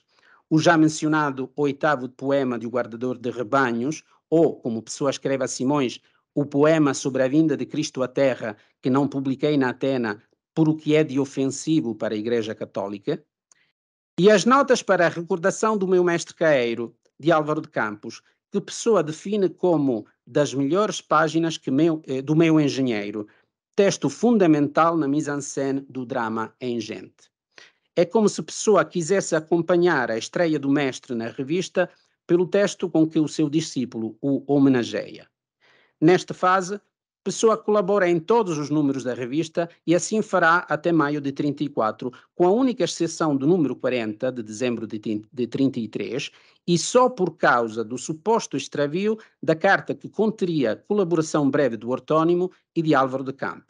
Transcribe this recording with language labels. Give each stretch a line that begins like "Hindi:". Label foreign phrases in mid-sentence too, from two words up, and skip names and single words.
Portuguese: O já mencionado oitavo poema de O Guardador de Rebanhos, ou, como Pessoa escreve a Simões, o poema sobre a vinda de Cristo à Terra, que não publiquei na Atena, por o que é de ofensivo para a Igreja Católica, e as notas para a recordação do meu mestre caeiro, de Álvaro de Campos, que Pessoa define como das melhores páginas do meu engenheiro, texto fundamental na
French: mise-en-scène
Portuguese: do drama em gente. É como se Pessoa quisesse acompanhar a estreia do mestre na revista pelo texto com que o seu discípulo o homenageia. Nesta fase, Pessoa colabora em todos os números da revista e assim fará até maio de 34, com a única exceção do número 40, de dezembro de 33, e só por causa do suposto extravio da carta que conteria colaboração breve do ortónimo e de Álvaro de Campos.